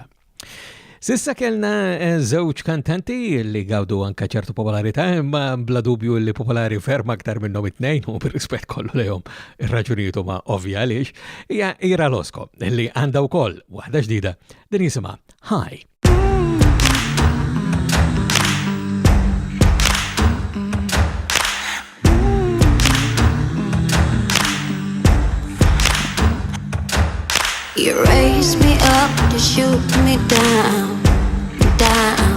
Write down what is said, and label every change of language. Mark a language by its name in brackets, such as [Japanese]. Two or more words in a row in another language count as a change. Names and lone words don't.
[Maltese] Sissa kellna żewġ kantanti li gawdu anka ċertu popolarità, imma bla dubju li popolari ferm aktar minnhom it-tnejn u bir-rispett kollu lejhom ir-raġunijiet huma ovvja għaliex hija Ira Losko li għandha wkoll waħda ġdida din jisimha Hi. [English] You raise me up to shoot me down, down.